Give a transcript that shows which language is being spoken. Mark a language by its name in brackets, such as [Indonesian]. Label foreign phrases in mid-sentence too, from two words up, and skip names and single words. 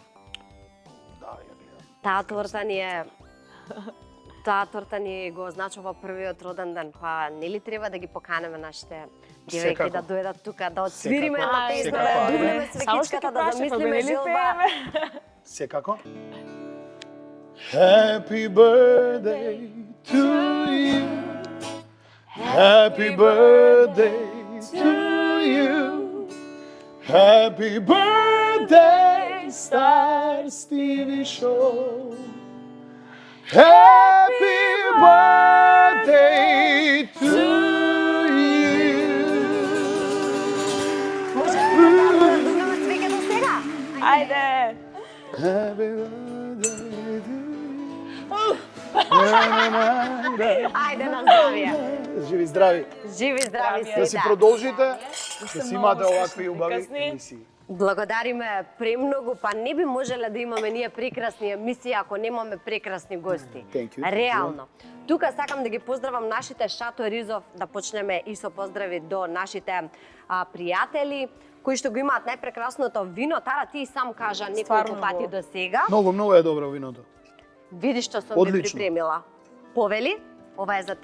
[Macedonian] Да, ја гледам. Таа торта ни го означува првиот роден ден, па нели треба да ги поканеме нашите девојки Секако. да дојдат тука, да отсвириме Секако. една песна, Секако. да дувнеме Само што свекичката, ќе да прашам, замислиме нели желба. пееме? Секако. [English] Happy birthday to you. Happy birthday to you. Happy birthday, Star Stevie Show. Happy birthday to you. [Macedonian] Може да дувнеме свекето сега? Ајде! [English] Happy birthday to you. [Macedonian] Ајде на здравје. Живи здрави. Живи, здрави Здравје. Да си сите. продолжите, сте да си многу имате овакви успешни, убави прекрасни. емисии. Благодариме премногу, па не би можеле да имаме ние прекрасни емисии ако немаме прекрасни гости. [English] Thank you. [Macedonian] Реално. Тука сакам да ги поздравам нашите Шато Ризов, да почнеме и со поздрави до нашите пријатели кои што го имаат најпрекрасното вино. Тара, ти и сам кажа неколку Стварно пати го. до сега. Многу е добро виното. Види што сум ви Одлично. припремила. Повели, ова е за